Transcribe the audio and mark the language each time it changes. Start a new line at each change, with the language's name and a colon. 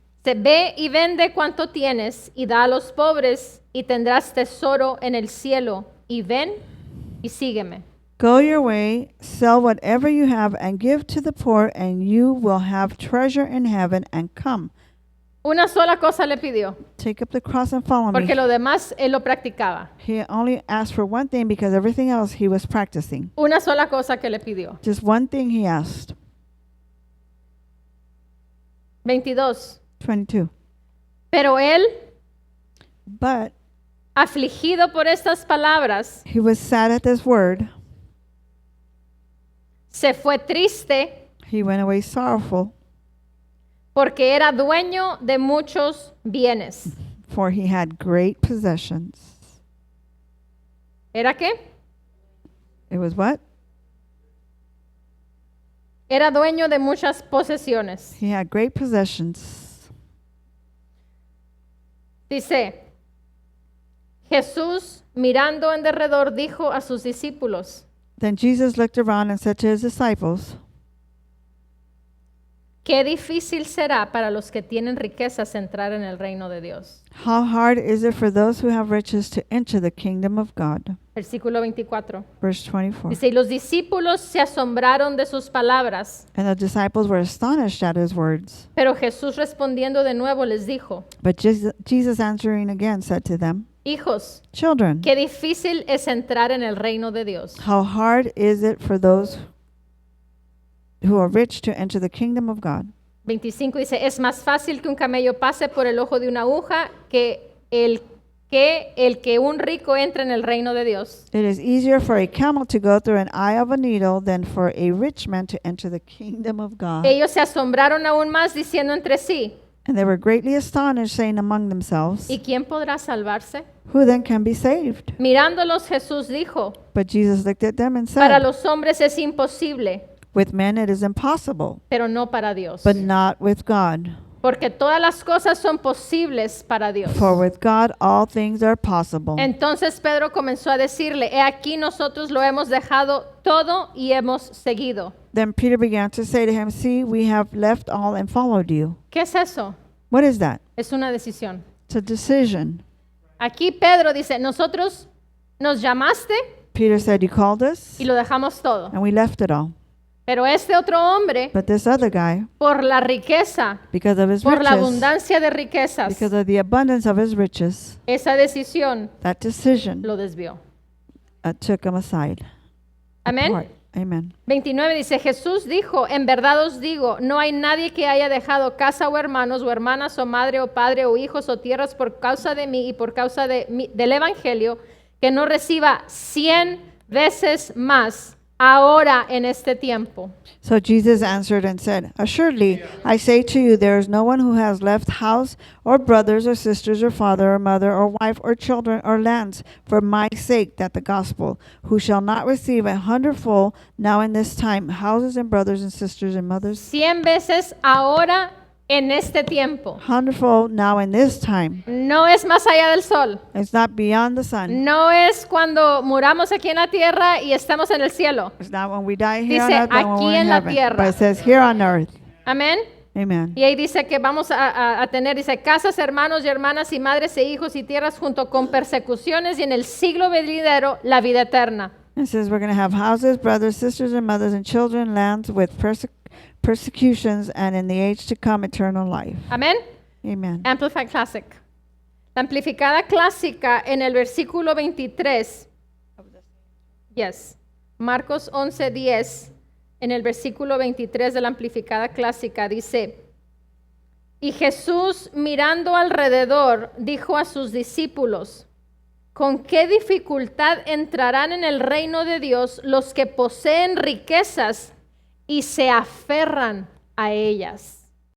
Spanish: Se ve y vende cuanto tienes y da a los pobres y tendrás tesoro en el cielo. Y ven y sígueme.
English: Go your way, sell whatever you have, and give to the poor, and you will have treasure in heaven, and come.
Spanish: Una sola cosa le pidió,
English: Take up the cross and follow
Spanish: porque
English: me.
Spanish: lo demás él lo practicaba.
English: He only asked for one thing because everything else he was practicing.
Spanish: Una sola cosa que le pidió.
English: Just one thing he asked.
Spanish: 22.
English: 22.
Spanish: Pero él,
English: But
Spanish: afligido por estas palabras,
English: he was sad at this word.
Spanish: se fue triste
English: He went away sorrowful,
Spanish: porque era dueño de muchos bienes.
English: for he had great possessions.
Spanish: ¿Era qué?
English: It was what?
Spanish: Era dueño de muchas posesiones.
English: He had great possessions.
Spanish: Dice, Jesús mirando en derredor dijo a sus discípulos,
English: Then Jesus looked around and said to his disciples,
Spanish: Qué difícil será para los que tienen riquezas entrar en el reino de Dios.
English: How hard is it for those who have riches to enter the kingdom of God?
Spanish: Versículo 24.
English: Verse 24.
Spanish: Dice, y los discípulos se asombraron de sus palabras,
English: And the disciples were astonished at his words.
Spanish: pero Jesús respondiendo de nuevo les dijo,
English: But Jesus answering again said to them,
Spanish: hijos,
English: Children,
Spanish: qué difícil es entrar en el reino de Dios.
English: how hard is it for those who are rich to enter the kingdom of God?
Spanish: 25 dice, es más fácil que un camello pase por el ojo de una aguja que el que un rico entre en el reino de Dios.
English: It is easier for a camel to go through an eye of a needle than for a rich man to enter the kingdom of God.
Spanish: Ellos se asombraron aún más diciendo entre sí,
English: And they were greatly astonished, saying among themselves,
Spanish: ¿y quién podrá salvarse?
English: Who then can be saved?
Spanish: Mirándolos Jesús dijo,
English: But Jesus looked at them and
Spanish: para
English: said,
Spanish: los hombres es imposible,
English: With men it is impossible,
Spanish: pero no para Dios.
English: but not with God.
Spanish: Porque todas las cosas son posibles para Dios.
English: For with God all things are possible.
Spanish: Entonces Pedro comenzó a decirle, he aquí nosotros lo hemos dejado todo y hemos seguido.
English: Then Peter began to say to him, See, we have left all and followed you.
Spanish: ¿Qué es eso?
English: What is that?
Spanish: Es una decisión.
English: It's a decision.
Spanish: Aquí Pedro dice, nosotros nos llamaste
English: Peter said, You called us,
Spanish: y lo dejamos todo.
English: and we left it all.
Spanish: Pero este otro hombre,
English: But this other guy,
Spanish: por la riqueza,
English: because of his
Spanish: por la
English: riches,
Spanish: abundancia de riquezas,
English: because of the abundance of his riches,
Spanish: esa decisión
English: that decision
Spanish: lo desvió.
English: took him aside.
Spanish: Amén.
English: Apart. Amen.
Spanish: 29 dice, Jesús dijo, en verdad os digo, no hay nadie que haya dejado casa o hermanos o hermanas o madre o padre o hijos o tierras por causa de mí y por causa del evangelio, que no reciba 100 veces más ahora en este tiempo.
English: So Jesus answered and said, Assuredly, I say to you, there is no one who has left house or brothers or sisters or father or mother or wife or children or lands for my sake, that the gospel, who shall not receive 100-fold now in this time, houses and brothers and sisters and mothers,
Spanish: 100 veces ahora en este tiempo.
English: 100-fold now in this time.
Spanish: No es más allá del sol.
English: It's not beyond the sun.
Spanish: No es cuando muramos aquí en la tierra y estamos en el cielo.
English: It's not when we die here on
Spanish: Dice,
English: earth, but when
Spanish: aquí
English: we're in
Spanish: en la
English: heaven.
Spanish: tierra.
English: But it says here on earth.
Spanish: Amén.
English: Amen.
Spanish: Y ahí dice que vamos a tener, dice, casas, hermanos y hermanas y madres e hijos y tierras junto con persecuciones y en el siglo venidero la vida eterna.
English: It says we're going to have houses, brothers, sisters, and mothers, and children, lands with persecutions, and in the age to come, eternal life.
Spanish: Amén.
English: Amen. Amplified Classic.
Spanish: La amplificada clásica en el versículo 23. Yes. Marcos 11:10. En el versículo 23 de la amplificada clásica dice, y Jesús mirando alrededor dijo a sus discípulos, ¿con qué dificultad entrarán en el reino de Dios los que poseen riquezas y se aferran a ellas?